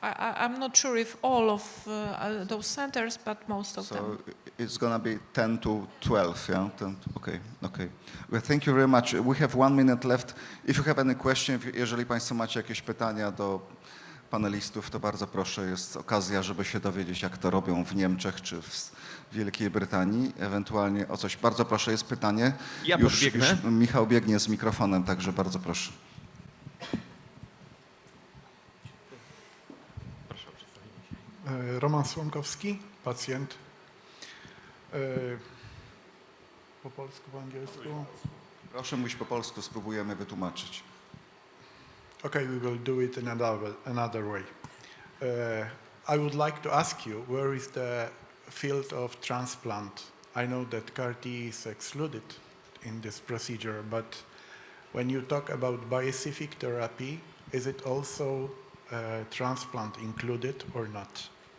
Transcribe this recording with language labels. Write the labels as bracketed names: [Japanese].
[English] I'm not sure if all of those centers, but most of them. So it's going to be 10 to 12, yeah? 10, okay. Well, thank you very much. We have 1 minute left. If you have any question, [Polish] jeżeli Państwo macie jakieś pytania do panelistów, to bardzo proszę, jest okazja, żeby się dowiedzieć, jak to robią w Niemczech czy w Wielkiej Brytanii, ewentualnie o coś. Bardzo proszę, jest pytanie. Ja już podbiegnę. Michał biegnie z mikrofonem, także bardzo proszę. Roman Słomkowski, pacjent. Po polsku, po angielsku? Proszę mówić po polsku, spróbujemy wytłumaczyć. [English] Okay, we will do it in another way. I would like to ask you, where is the field of transplant? I know that CAR T is excluded in this procedure, but when you talk about bispecific therapy, is it also transplant included or not?